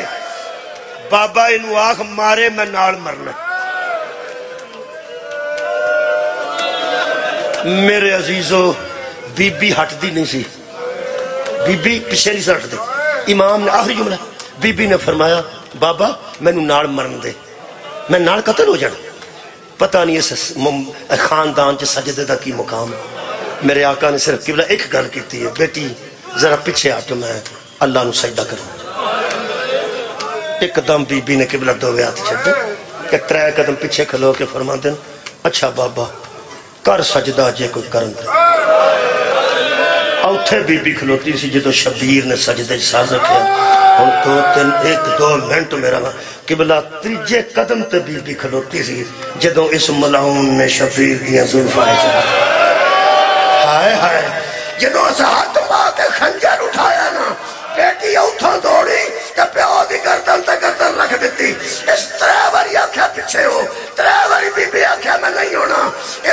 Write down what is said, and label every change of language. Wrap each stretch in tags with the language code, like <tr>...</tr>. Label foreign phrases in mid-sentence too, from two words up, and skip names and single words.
<pa>بابا انہوں آنکھ مارے میں نال مرنا. میرے عزیزو بی بی ہٹ دی نہیں سی بی بی پیچھے نہیں سٹ دی. امام نے آخری جملہ بی بی نے فرمایا بابا میں نو نال مرن دے میں نال قتل ہو جانا. پتہ نہیں اس خاندان چ سجدے دا کی مقام. میرے آقا نے صرف قبلہ ایک گل کیتی ہے بیٹی ذرا پیچھے آ تو میں اللہ نو سجدہ کروں. ایک دم بی بی نے قبلہ دو ہاتھ چھڑ کہ ترے قدم پیچھے کھلو کے فرما دیں اچھا بابا کر سجدہ جے کوئی کرن دے. اوتھے بی بی کھلوتی سی جدو شبیر نے سجدے ساز رکھے ہن ایک دو منٹ میرا قبلہ تیجے قدم تے بی بی کھلوتی سی جدو اس ملعون نے شبیر دیا زلفائے چاہا. ہائے ہائے جدو اس ہاتھ پا کے خنجر اٹھایا نا بیٹی اوتھوں دوڑی کہ پیو دی گردن تے گردن رکھ دیتی. اس ترے باری آکھیا پیچھے ہو ترے باری بی بی آکھیا میں نہیں ہونا.</pa>